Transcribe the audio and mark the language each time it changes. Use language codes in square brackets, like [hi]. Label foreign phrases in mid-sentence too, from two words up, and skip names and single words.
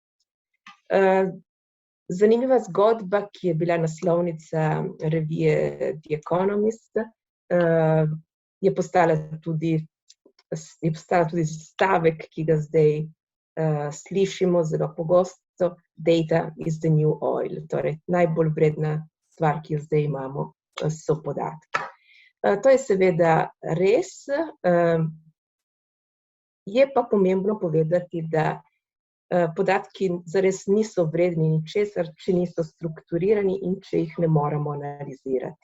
[sl] Zanimiva zgodba, ki je bila naslovnica revije The Economist, je postala tudi stavek, ki ga zdaj slišimo zelo pogosto: [en] data is the new oil. [sl] Torej, najbolj vredna stvar, ki jo zdaj imamo, so podatki. To je seveda res, je pa pomembno povedati, da podatki zares niso vredni ničesar, če niso strukturirani in če jih ne moremo analizirati.